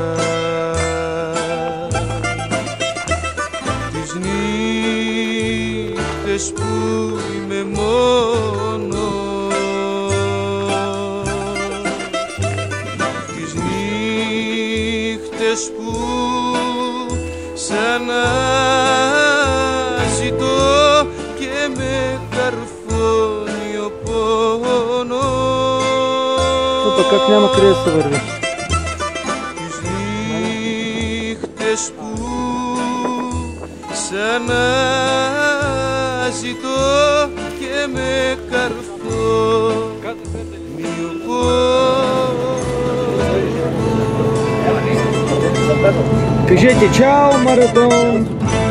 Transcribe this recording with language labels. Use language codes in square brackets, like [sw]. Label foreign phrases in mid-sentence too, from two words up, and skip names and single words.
[el] τις νύχτες που είμαι μόνος, τις νύχτες που σαν αναζητώ και με καρφώνει ο πόνος. [bg] Тук как няма къде да се върви. [el] Τις νύχτες που σαν αναζητώ και με καρφώνει ο πόνος. [bg] Кажете чао, маратон!